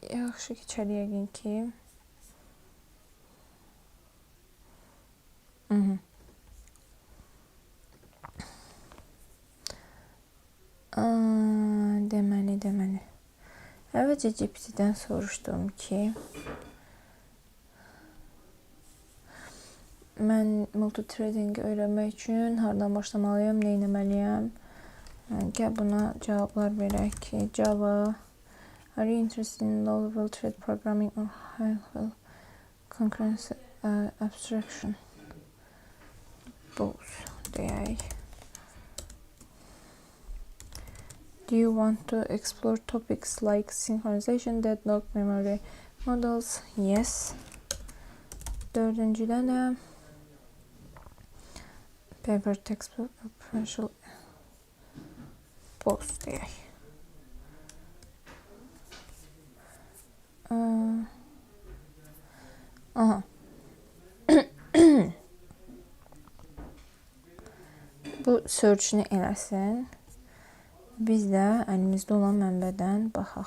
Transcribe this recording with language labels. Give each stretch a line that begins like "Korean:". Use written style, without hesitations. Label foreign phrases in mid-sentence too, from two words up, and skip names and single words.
Azerbaijani: Yaxşı keçər yəqin ki. Deməli. Əvvəlcə GPT-dən soruşdum ki, mən multitradingi öyrənmək üçün hardan başlamalıyam, nə etməliyəm? Gəl buna cavablar verək ki,
English: Java, are you interested in low-level thread programming or high-level concurrency abstraction?
Azerbaijani: Both deyək.
English: Do you want to explore topics like synchronization, deadlock, memory models?
Azerbaijani: Yes. Dördüncüdə də
English: paper textbook potential post
Azerbaijani: deyək. Bu search-ni eləsin. Biz də əlimizdə olan mənbədən baxaq.